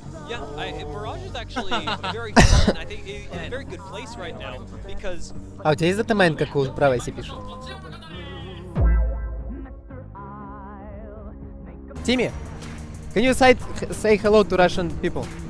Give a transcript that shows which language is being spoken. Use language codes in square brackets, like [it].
[en] Yeah, Mirage is actually very fun. I think it's a very good place right now because [ru] А у тебя есть датамен, как у Бравайси пишут? [en] Тимми, can you say hello to Russian people?